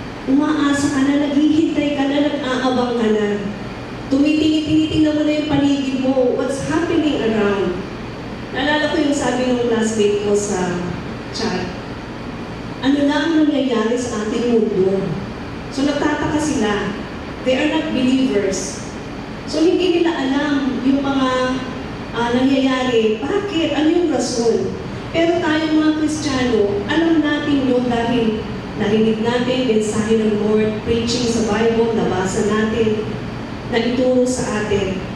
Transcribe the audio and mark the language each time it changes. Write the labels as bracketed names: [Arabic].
[Filipino] Umaasa ka na, naghihintay ka na, nag-aabang ka na. Tinitingnan mo na yung paligid mo, [English] what's happening around. [Filipino] Naalala ko yung sabi ng classmate ko sa chat, ano na ang nangyayari sa ating mundo? [English] So [Filipino] nagtataka sila, [English] they are not believers. [Filipino] So hindi nila alam yung mga nangyayari, bakit, ano yung rason. Pero tayong mga Kristiyano, alam natin yun dahil narinig natin mensahe ng Lord, preaching sa Bible, nabasa natin, na ituro sa atin.